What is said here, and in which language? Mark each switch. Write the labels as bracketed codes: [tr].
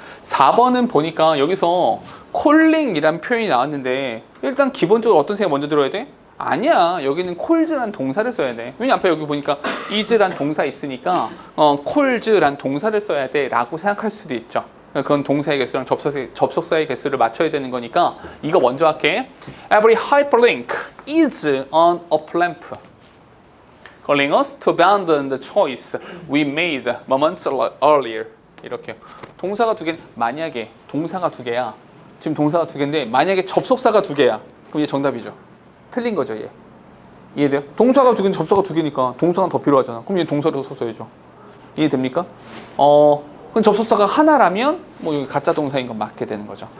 [ko] 4번은 보니까 여기서 calling이란 표현이 나왔는데 일단 기본적으로 어떤 생각 먼저 들어야 돼? 아니야. 여기는 calls란 동사를 써야 돼. 왜냐 앞에 여기 보니까 is란 동사 있으니까 calls란 동사를 써야 돼 라고 생각할 수도 있죠. 그건 동사의 개수랑 접속사의 개수를 맞춰야 되는 거니까 이거 먼저 할게. [en] Every hyperlink is on a lamp, calling us to abandon the choice we made moments earlier. [ko] 이렇게 동사가 두 개. 만약에 동사가 두 개야. 지금 동사가 두 개인데 만약에 접속사가 두 개야. 그럼 얘 정답이죠. 틀린 거죠 얘. 이해돼요? 동사가 두 개는 접속사가 두 개니까 동사가 더 필요하잖아. 그럼 얘 동사로 써야죠. 이해됩니까? 그럼 접속사가 하나라면 뭐 여기 가짜 동사인 건 맞게 되는 거죠.